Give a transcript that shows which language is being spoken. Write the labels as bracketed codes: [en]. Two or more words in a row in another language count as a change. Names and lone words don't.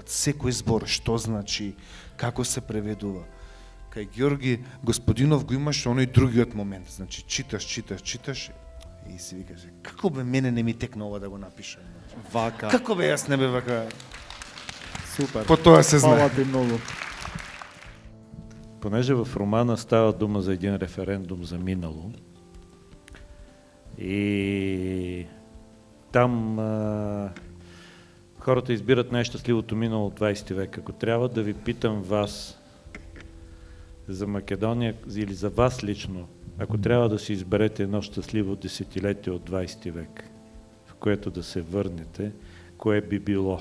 [mk] Секој збор, што значи, како се преведува. Кај Георги Господинов го имаш оној другиот момент. Значи, читаш и си викаш, како бе мене не ми текна ова да го напишам. Вака. Како бе јас не бе вака. Супер. По тоа се знае. Фала ти многу. [bg] Понеже в романа става дума за един референдум за минало и там хората избират най-щастливото минало от 20 век. Ако трябва да ви питам вас за Македония или за вас лично, ако трябва да си изберете едно щастливо десетилетие от 20 век, в което да се върнете, кое би било?